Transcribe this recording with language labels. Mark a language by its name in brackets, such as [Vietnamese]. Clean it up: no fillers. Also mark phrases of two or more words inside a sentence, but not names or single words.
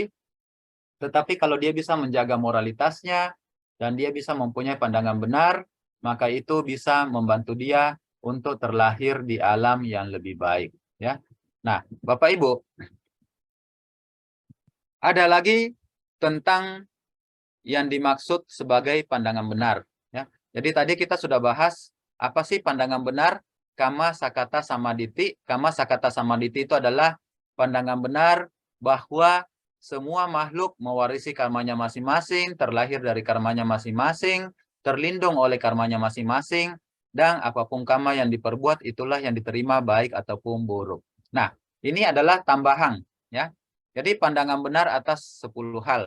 [Indonesian] Tetapi kalau dia bisa menjaga moralitasnya dan dia bisa mempunyai pandangan benar, maka itu bisa membantu dia untuk terlahir di alam yang lebih baik, ya. Nah, Bapak Ibu, ada lagi tentang yang dimaksud sebagai pandangan benar, ya. Jadi tadi kita sudah bahas apa sih pandangan benar? [Pali] Kama sakata samaditi. Kama sakata samaditi [Indonesian] itu adalah pandangan benar bahwa semua makhluk mewarisi karmanya masing-masing, terlahir dari karmanya masing-masing, terlindung oleh karmanya masing-masing, dan apapun karma yang diperbuat itulah yang diterima baik ataupun buruk. Nah, Ini adalah tambahan, ya. Jadi pandangan benar atas 10 hal.